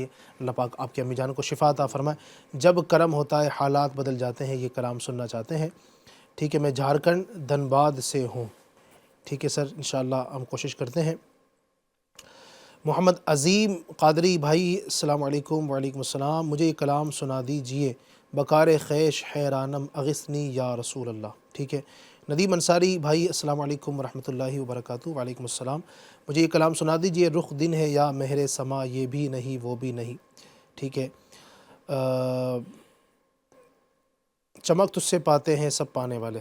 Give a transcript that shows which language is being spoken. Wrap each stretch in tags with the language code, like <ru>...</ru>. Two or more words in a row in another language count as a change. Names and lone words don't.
<ur>اللہ پاک آپ کی امی جان کو شفا عطا فرمائے. جب کرم ہوتا ہے حالات بدل جاتے ہیں، یہ کلام سننا چاہتے ہیں. ٹھیک ہے. میں جھارکھنڈ دھنباد سے ہوں. ٹھیک ہے سر، انشاءاللہ ہم کوشش کرتے ہیں. محمد عظیم قادری بھائی</ur> <ar>السلام علیکم. وعلیکم السلام.</ar> <ur>مجھے یہ کلام سنا دیجئے،</ur> <fa>بکار خیش حیرانم</fa> <ar>اغثنی یا رسول اللہ.</ar> <fa>ٹھیک ہے.</fa> <ur>ندیم انصاری بھائی</ur> <ar>السلام علیکم ورحمۃ اللہ وبرکاتہ. وعلیکم السلام.</ar> <ur>مجھے یہ کلام سنا دیجئے، رخ دن ہے یا مہر سما، یہ بھی نہیں وہ بھی نہیں. ٹھیک ہے. چمک تجھ سے پاتے ہیں سب پانے والے.</ur>